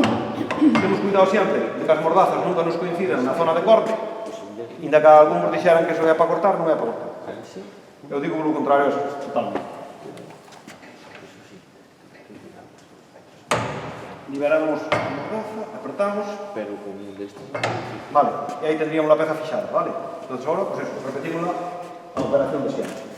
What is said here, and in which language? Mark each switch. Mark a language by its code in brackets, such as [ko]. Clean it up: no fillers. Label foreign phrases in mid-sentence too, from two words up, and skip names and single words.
[gl] Temos cuidado sempre de que as mordazas nunca nos coincidan na zona de corte, inda que algúns dixeran que eso é para cortar, non é para cortar. Eu digo polo contrario, eso, totalmente. Liberamos a mordaza, apretamos. Pero con un destes. Vale, e aí tendríamos la peza fixada, vale? [es] Entonces ahora, pues eso, repetimos a operación de siempre.